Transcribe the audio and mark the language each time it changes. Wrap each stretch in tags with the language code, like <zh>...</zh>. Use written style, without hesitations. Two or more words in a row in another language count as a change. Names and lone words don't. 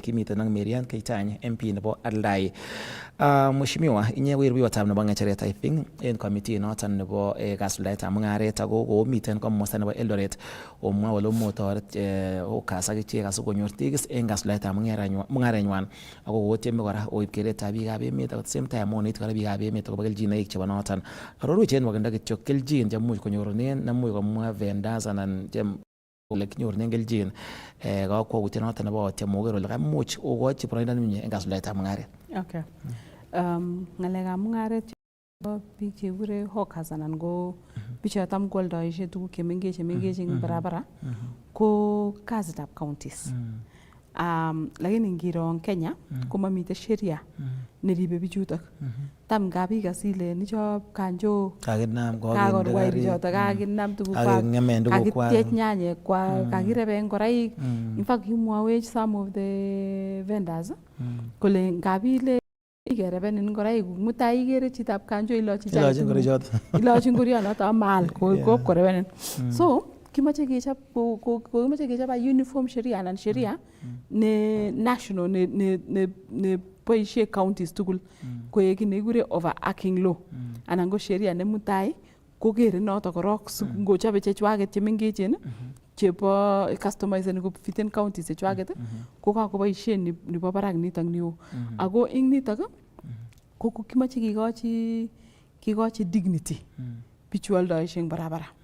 <kln>Kimiten ak Marian Keitany MP nebo Aldai. Mheshimiwa, inye ko rubeiwotab nebo ng'echeret</kln> <en>I think</en> <kln>en committee noton nebo kasuldaetab mung'aret ako komiten komosta nebo Eldoret omwa ole motoret Kass ak ichek asikonyor tigis en kasuldaetab mung'arenywan ako kotieme kora oib keretab biikab emet ak</kln> <en>same time</en> <kln>oneti kora biikab emet akobo keljinoik chebo noton. Arorwech wakinda kityo keljin chemuch konyorunen nemuch komwa vendors anan ole kinyorunen keljin kakwautiet noton nebo tiemoker ole kamuch okochi boroindo nemie en kasuldaetab mung'aret. Okay. Ng'alekab mung'aret chebo biik chekure hawkers anan ko bichotam kwoldoishe tuguk chemengech eng barabara ko kasitab counties. Lakini ngiro en Kenya komamiten sheria neribe bichutok. Tam kabik asile nichop kanjo kakorwai bichotok kakinam tuguk kakitiech nyanyek kwa kakirebe ngoroik.</kln> <en>In fact</en> <kln>kimwawech</kln> <en>some of the vendors</en> <kln>kole ngabile ikereben ngoroik mutai ikere chitab kanjo ilochi ngorionoto maal ko koreben. So kimache kechop</kln> <en>a uniform</en> <kln>sheria anan sheria ne national ne boishe counties tugul koek nekikure</kln> <en>overarching law</en> <kln>anan ko sheria ne mutai kokere noto korok ngochobe chechwaket chemengechen chebo customizing ko fiten counties chechwaket ko kakoboishen nebo barak nitok neo ako ing nitok ko kimache kikochi dignity bichu aldoishe eng barabara.</kln>